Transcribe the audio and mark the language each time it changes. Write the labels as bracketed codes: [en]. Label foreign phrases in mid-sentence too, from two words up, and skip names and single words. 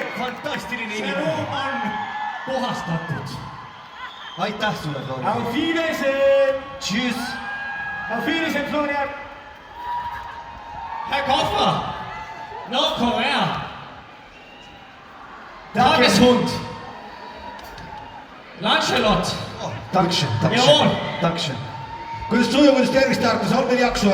[et] Fantastiline See inimene. ruum on Puhastatud. Aitäh sulle, Florian. [de] Auf Wiedersehen! Tschüss! Auf Wiedersehen, Florian! Herr Koffer! Nordkorea! Tageshund! Lancelot! Dankeschön, Jawohl. dankeschön. [et] Kuidas suju, kuidas tervist tarkus, on meil jaksu?